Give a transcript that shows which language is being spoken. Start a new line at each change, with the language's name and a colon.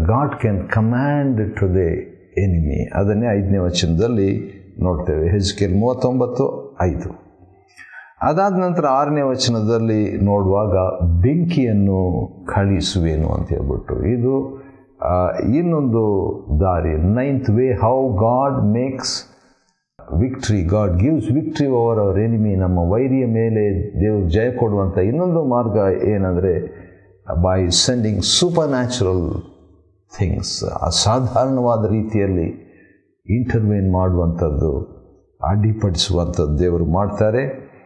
English: God can command to the enemy.
Kannada: ಅದನ್ನೇ 5ನೇ ವಚನದಲ್ಲಿ ನೋಡ್ತೇವೆ. ಯೆಹೆಜ್ಕೇಲ್ 39:5. ಅದಾದ ನಂತರ 6ನೇ ವಚನದಲ್ಲಿ ನೋಡುವಾಗ ಬೆಂಕಿಯನ್ನು ಕಳಿಸುವೇನು ಅಂತ ಹೇಳ್ಬಿಟ್ಟು, ಇದು ಇನ್ನೊಂದು ದಾರಿ.
English: 9th way how God makes victory. God gives victory over our enemy.
Kannada: ನಮ್ಮ ವೈರಿಯ ಮೇಲೆ ದೇವರು ಜಯ ಕೊಡುವಂಥ ಇನ್ನೊಂದು ಮಾರ್ಗ ಏನಂದರೆ,
English: By sending supernatural things.
Kannada: ಅಸಾಧಾರಣವಾದ ರೀತಿಯಲ್ಲಿ ಇಂಟರ್ವೇನ್ ಮಾಡುವಂಥದ್ದು, ಅಡ್ಡಿಪಡಿಸುವಂಥದ್ದು ದೇವರು ಮಾಡ್ತಾರೆ.